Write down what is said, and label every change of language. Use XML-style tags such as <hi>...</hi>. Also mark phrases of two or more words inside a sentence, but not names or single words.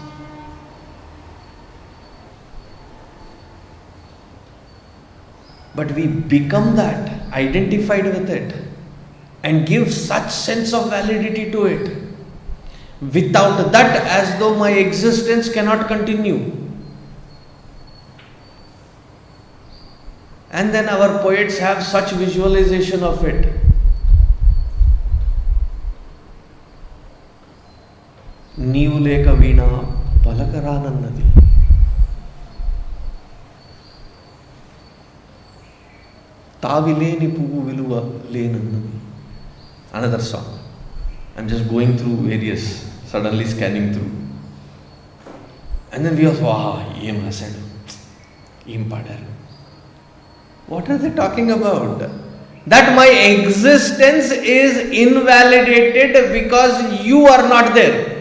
<en>But we become that, identified with it, and give such sense of validity to it. Without that, as though my existence cannot continue. And then our poets have such visualization of it.</en> <te>నీవు లేక వీణ పలకరానన్నది. తావిలేని పూవు విలువ లేనన్నది.</te> <en>Another song. I'm just going through various, suddenly scanning through. And then we are, wow,</en> <te>ఏం అసదు, ఏం పాడరు.</te> <en>What are they talking about? That my existence is invalidated because you are not there.</en>